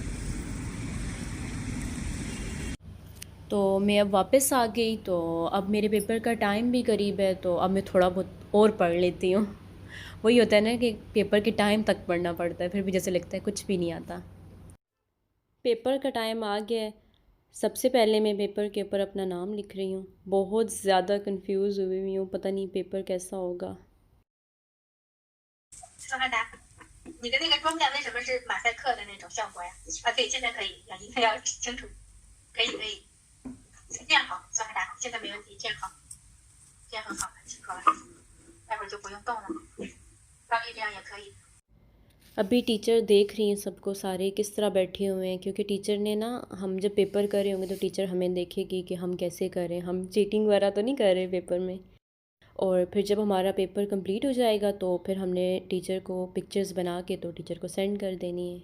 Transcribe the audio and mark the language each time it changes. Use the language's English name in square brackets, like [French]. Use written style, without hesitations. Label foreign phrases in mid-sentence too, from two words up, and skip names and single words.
[Hindi] तो मैं अब वापस आ गई, तो अब मेरे पेपर का टाइम भी करीब है, तो अब मैं थोड़ा बहुत और पढ़ लेती हूँ। वही होता है ना कि पेपर के टाइम तक पढ़ना पड़ता है, फिर भी जैसे लगता है कुछ भी नहीं आता। पेपर का टाइम आ गया है। सबसे पहले मैं पेपर के ऊपर अपना नाम लिख रही हूँ। बहुत ज़्यादा कंफ्यूज हुई हूँ, पता नहीं पेपर कैसा होगा। [Chinese] 说汉达，你的那个妆面为什么是马赛克的那种效果呀？啊，对，现在可以，一定要清楚，可以可以，这样好，说汉达，现在没问题，这样好，这样很好，很清楚了，待会儿就不用动了，高丽这样也可以。 [Hindi] अभी टीचर देख रही हैं सबको, सारे किस तरह बैठे हुए हैं, क्योंकि टीचर ने ना, हम जब पेपर कर रहे होंगे तो टीचर हमें देखेगी कि हम कैसे कर रहे हैं, हम चीटिंग वगैरह तो नहीं कर रहे पेपर में। और फिर जब हमारा पेपर कंप्लीट हो जाएगा तो फिर हमने टीचर को पिक्चर्स बना के तो टीचर को सेंड कर देनी है।